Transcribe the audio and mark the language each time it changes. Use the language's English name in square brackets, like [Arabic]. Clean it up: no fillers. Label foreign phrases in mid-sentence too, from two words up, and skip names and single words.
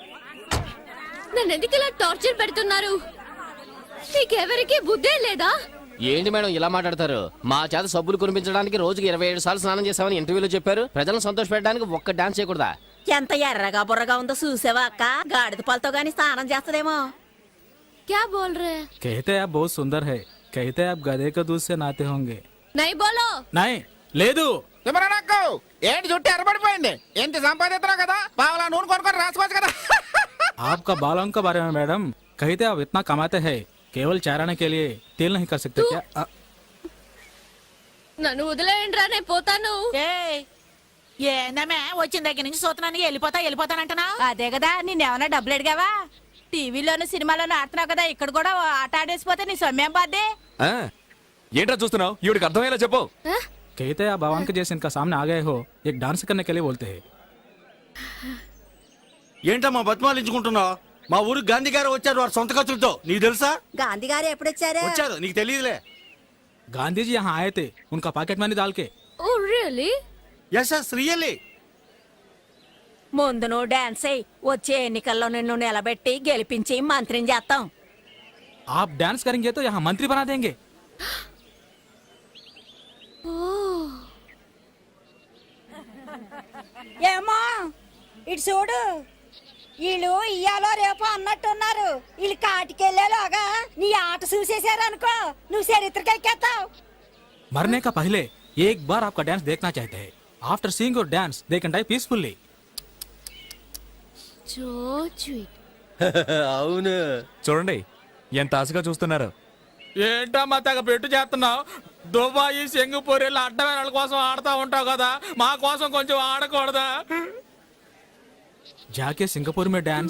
[Telugu] నన్ను ఎందుకు ఇలా టార్చర్ పెడుతున్నారు మీకెవరికి బుద్ధే లేదా ఏంటి మేడం ఇలా మాట్లాడతారు? మా చేత సబ్బులు కురిపించడానికి రోజుకి 27 సార్లు స్నానం చేసామని ఇంటర్వ్యూలో చెప్పారు. ప్రజలను సంతోషపెట్టడానికి ఒక్క డాన్స్ చేయకూడదా? ఎంత ఎర్రగా బుర్రగా ఉందో చూసావా అక్క? గాడిద పాలతో గాని స్నానం చేస్తదేమో. [Hindi] क्या बोल रहे हैं? कहते हैं आप बहुत सुंदर है, कहते हैं आप गधे के दूध से नहाते होंगे। नहीं बोलो. [Telugu] नहीं లేదు. శుభ్రనక్కు ఏంటి చుట్టూ ఎర్రబడిపోయింది? ఎంత సంపాదిస్తున్నావు కదా, పావలా నూనె కొనుక్కొని రాసుకోవచ్చు కదా. [Hindi] आपका बालों के बारे में मैडम कहते आप इतना कमाते हैं, केवल चाराने के लिए तेल नहीं कर सकते क्या? [Telugu] నన్ను వదిలేయండిరా, నేను పోతాను. ఏందమ్మే వచ్చిన దగ్గర నుంచి చూస్తున్నాను వెళ్ళిపోతానంటున్నావు? అదే కదా, నిన్నేమన్నా డబ్బులు అడిగావా? టీవీలోను సినిమాలోను ఆడుతున్నావు కదా, ఇక్కడ కూడా ఆట ఆడేసిపోతే నీ సొమ్మేం బాద్దే? ఆ, ఏంట్రా చూస్తున్నావు? ఈవిడికి అర్థమయ్యేలా చెప్పు. [Hindi] कहते आप भगवान के जैसे इनका सामने आ गए हो, एक डांस करने के लिए बोलते हैं। [Telugu] ఏంటమ్మా బతిమాలించుకుంటున్నావు? మా ఊరికి గాంధీ గారు వచ్చారు వారి సొంత ఖర్చులతో. నీకు తెలుసా? గాంధీ గారు ఎప్పుడొచ్చారు? వచ్చారు, నీకు తెలియదులే. [Hindi] गांधी जी यहाँ आए थे, उनका [English] pocket money [Hindi] डाल के। [English] Oh really? Yes yes really. [Telugu] ముందు నువ్వు డాన్స్ అయ్యి వచ్చే ఎన్నికల్లో నిన్ను నిలబెట్టి గెలిపించి మంత్రిని చేస్తాం. [Hindi] आप डांस करेंगे तो यहाँ मंत्री बना देंगे। [Telugu] ఏమో ఇటు చూడు, వీళ్ళు ఇయ్యాలో రేపు అన్నట్టున్నారు. వీళ్ళు కాటికెళ్ళేలాగా నీ ఆట చూసేశారు అనుకో, నువ్వు చరిత్రకెక్కేస్తావు. [Hindi] मरने का पहले एक बार आपका डांस देखना चाहते हैं। [English] After seeing your dance they can die peacefully. So sweet. [Telugu] అవును. చూడండి ఎంత ఆశగా చూస్తున్నారు. ఏంటమ్మా తెగ పెట్టు చేస్తున్నావు? దుబాయ్ సింగపూర్ వెళ్ళి అడ్డమైన వాళ్ళ కోసం ఆడుతూ ఉంటావు కదా, మా కోసం కొంచెం ఆడకూడదా? [Hindi] जाके सिंगापुर में डांस.